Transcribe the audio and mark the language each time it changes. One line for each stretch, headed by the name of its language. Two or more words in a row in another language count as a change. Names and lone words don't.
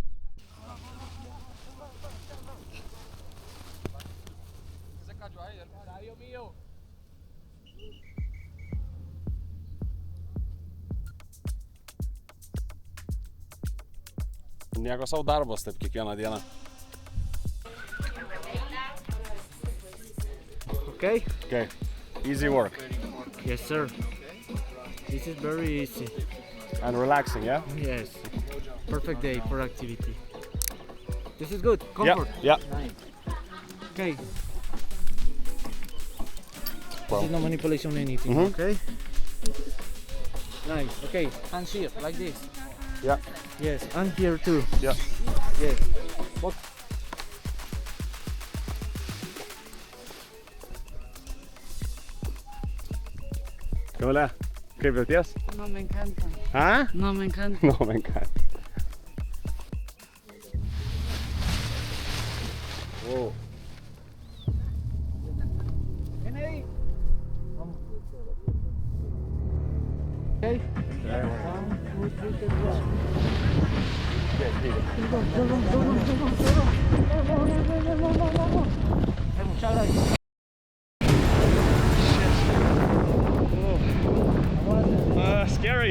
Lithuanian: Nieko savo darbas taip kiekvieną dieną.
English: Okay? Okay. Easy work. Yes, sir. This is very easy. And relaxing, yeah? Yes. Perfect day for activity. This is good. Comfort. Yeah. Nice. Okay. Well. This is no manipulation or anything. Mhm. Okay. Nice. Okay. Hands here, like this. Yeah. Yes. And here too. Yeah. Yes. What?
Lithuanian: Kamilė, kaip jauties?
Spanish: No, me encanta. Ha? No, me encanta. No, me encanta.
English: Wow. Okay. Scary.